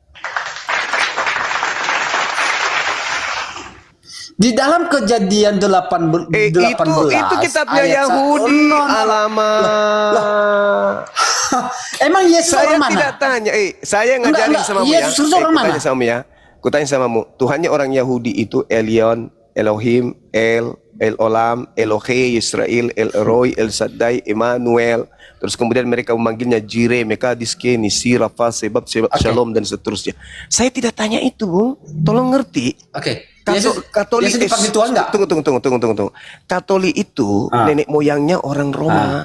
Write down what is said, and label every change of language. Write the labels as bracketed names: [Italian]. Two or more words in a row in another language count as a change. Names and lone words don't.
[Indonesian] Di dalam Kejadian 18 Itu kitabnya ayat Yahudi, no. alamak. Emang Yesus Saya orang mana? tidak tanya, saya ngajarin Enggak, sama mu ya. Yesus orang mana? Kutanya sama ya. Kutanya sama mu. Tuhannya orang Yahudi itu Elion, Elohim, El Olam, Elohe, Israel, El Roy, El Shaddai, Emmanuel. Terus kemudian mereka memanggilnya Jireh, Mekadiske, Nisi, Rafa, Sebab, Shalom dan seterusnya. Saya tidak tanya itu, Bung. Tolong ngerti. Oke. Katolik Yesus dipanggil Tuhan enggak? Tunggu. Katolik itu nenek moyangnya orang Roma.